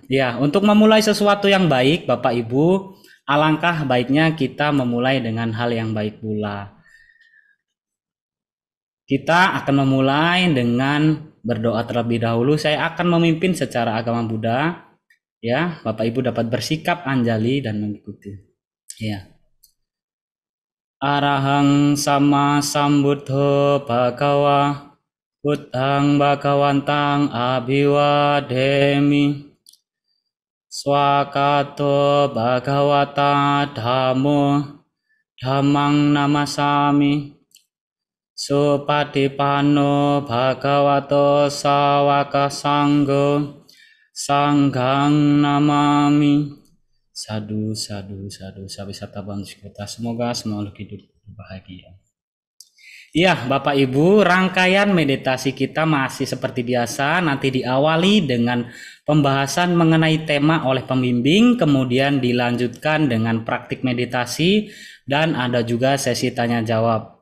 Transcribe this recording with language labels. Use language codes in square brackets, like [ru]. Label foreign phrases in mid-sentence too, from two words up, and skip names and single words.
[id] Ya, untuk memulai sesuatu yang baik, Bapak Ibu, alangkah baiknya kita memulai dengan hal yang baik pula. Kita akan memulai dengan berdoa terlebih dahulu. Saya akan memimpin secara agama Buddha. Ya, Bapak Ibu dapat bersikap anjali dan mengikuti. Ya. [pi] Arahang sama sambuddho bhagawa buddhang bhagawantang abhiwademi swakato bhagawata dhammo dhammang namasami supatipanno bhagavato sawaka sanggo sanghang namami. Sadu, sadu, sadu, sawisata bangsikota. [id] Semoga semua makhluk hidup bahagia. Iya, Bapak Ibu, rangkaian meditasi kita masih seperti biasa. Nanti diawali dengan pembahasan mengenai tema oleh pembimbing, kemudian dilanjutkan dengan praktik meditasi, dan ada juga sesi tanya jawab.